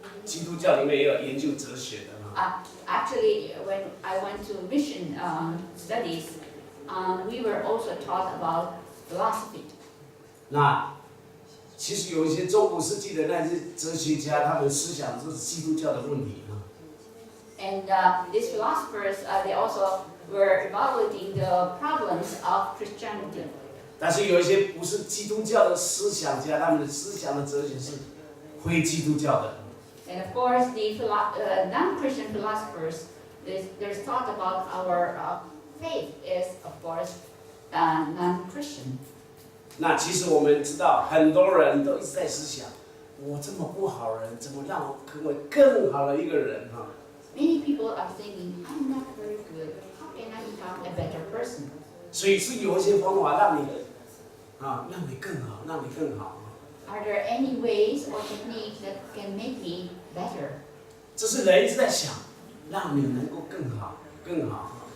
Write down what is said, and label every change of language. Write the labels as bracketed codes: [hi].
[zh] 基督教里面也有研究哲学的。 [en] Actually, when I went to mission studies, we were also taught about philosophy. [zh] 那其实有一些中古世纪的那些哲学家，他们思想都是基督教的问题。 [en] And these philosophers, they also were evaluating the problems of Christianity. [zh] 但是有一些不是基督教的思想家，他们的思想的哲学是非基督教的。 [en] And of course, the non-Christian philosophers, their thought about our faith is, of course, non-Christian. [zh] 那其实我们知道，很多人都一直在思想，我这么不好人，怎么让我成为更好的一个人？ [en] Many people are thinking, I'm not very good. How can I become a better person? [zh] 所以是有一些方法让你更好，让你更好。 [en] Are there any ways or techniques that can make me better? [zh] 这是人一直在想，让你能够更好，更好。